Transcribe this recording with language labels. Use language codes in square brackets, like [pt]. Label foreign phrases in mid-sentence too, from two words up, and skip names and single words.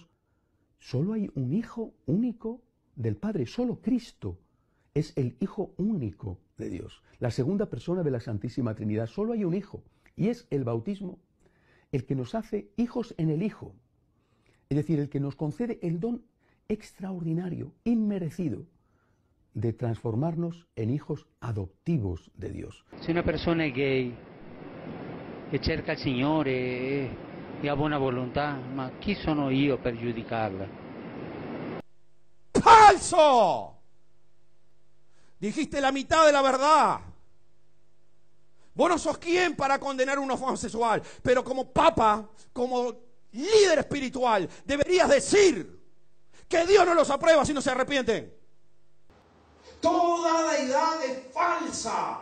[es] Solo hay un hijo único del Padre, solo Cristo es el hijo único de Dios, la segunda persona de la Santísima Trinidad. Solo hay un hijo, y es el bautismo el que nos hace hijos en el Hijo, es decir, el que nos concede el don extraordinario, inmerecido, de transformarnos en hijos adoptivos de Dios. [it] Se una persona è gay e cerca il Signore e ha buona volontà, ma chi sono io per giudicarla? [es] ¡Falso! Dijiste la mitad de la verdad. Vos no sos quien para condenar un homosexual, pero como papa, como líder espiritual, deberías decir que Dios no los aprueba si no se arrepienten. Toda deidad es falsa.